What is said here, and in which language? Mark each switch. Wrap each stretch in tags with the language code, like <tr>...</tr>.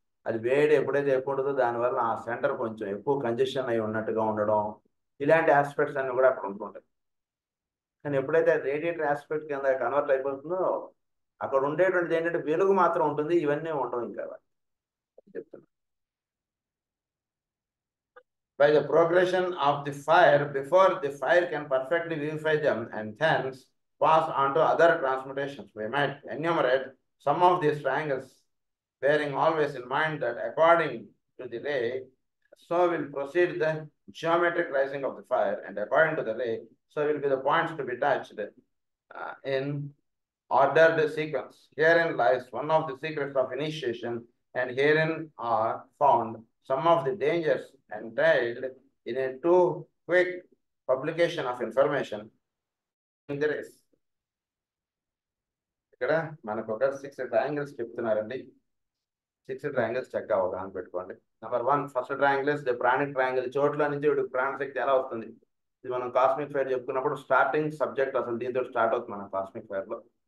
<te>అది వేడి ఎప్పుడైతే ఎక్కువ ఉంటుందో దానివల్ల ఆ సెంటర్ కొంచెం ఎక్కువ కంజెషన్ అయి ఉన్నట్టుగా ఉండడం, ఇలాంటి ఆస్పెక్ట్స్ అన్ని కూడా అక్కడ ఉంటుంటాయి. కానీ ఎప్పుడైతే రేడియేటర్ ఆస్పెక్ట్ కింద కన్వర్ట్ అయిపోతుందో అక్కడ ఉండేటువంటిది ఏంటంటే వెలుగు మాత్రం ఉంటుంది, ఇవన్నీ ఉండవు. ఇంకా చెప్తున్నా</te> <en>by the progression of the fire before the fire can perfectly vivify them and thence pass on to other transmutations. We might enumerate some of these triangles, bearing always in mind that according to the ray, so will proceed the geometric rising of the fire, and according to the ray, so will be the points to be touched in ordered sequence. Herein lies one of the secrets of initiation, and herein are found some of the dangers entailed in a too quick publication of information. There is</en> <te>ఇక్కడ మనకు ఒక 6 triangles చెప్తున్నారండి. 6 triangles చక్కగా అవగాహన పెట్టుకోండి. Number 1</te> <en>First triangle is the pranic triangle.</en> <te>చోట్ల నుంచి వీడికి ప్రాణశక్తి ఎలా వస్తుంది? ఇది మనం కాస్మిక్ ఫైర్ చెప్పుకున్నప్పుడు స్టార్టింగ్ సబ్జెక్ట్ అసలు దీంతో స్టార్ట్ అవుతుంది మన కాస్మిక్ ఫైర్ లో.</te>